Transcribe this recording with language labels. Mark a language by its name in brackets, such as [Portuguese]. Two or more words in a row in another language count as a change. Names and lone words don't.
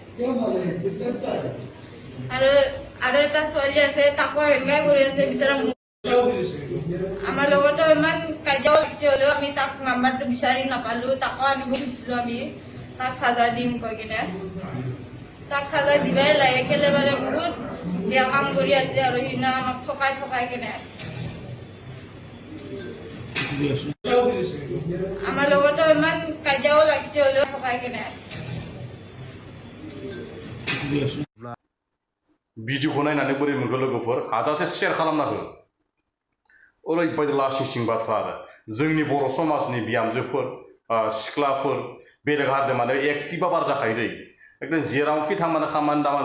[Assamese] আৰু এটা ছোৱালী আছে তাকো এনেকাই কৰি আছে বিচাৰা আমাৰ লগতো ইমান কাজিয়াও লাগিছে হ'লেও আমি তাক নাম্বাৰটো বিচাৰি নাপালো তাকো আনিব খুজিছিলো আমি তাক সাজা দিম কৈ কিনে তাক সাজা দিবাই লাগে কেলে মানে বহুত বেয়া কাম কৰি আছে আৰু হিনা আমাক ঠকাই কিনে আমাৰ লগতো ইমান কাজিয়াও লাগিছে হ'লেও ঠকাই কিনে [Bodo] भिडिअखौ नायनानै बोरै मोनखो लोगोफोर हाजासे शेयार खालामना हो ओरैबायदि लासिं बाथ्रा आरो जोंनि बर' समाजनि बिहामजोफोर सिख्लाफोर बेलेग हारिजों माने एक्टिभा बार जाखायो दै एकदम जेरावखि थांनानै खामानि दामानि